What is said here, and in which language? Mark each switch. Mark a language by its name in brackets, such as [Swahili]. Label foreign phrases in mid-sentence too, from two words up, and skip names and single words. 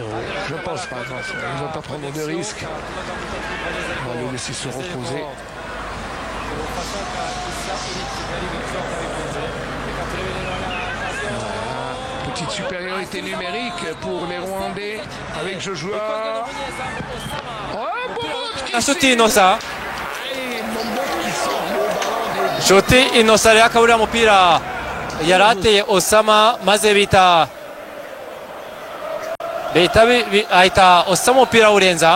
[French] Je ne pense pas. Non, il ne va pas prendre de risques. On va le laisser se reposer. Petite supériorité numérique pour les Rwandais avec Joshua. [Kinyarwanda] Nshuti Inosa Nshuti Inosa rero akabura umupira yari ateye Osama maze bita ahita Osama umupira urenza.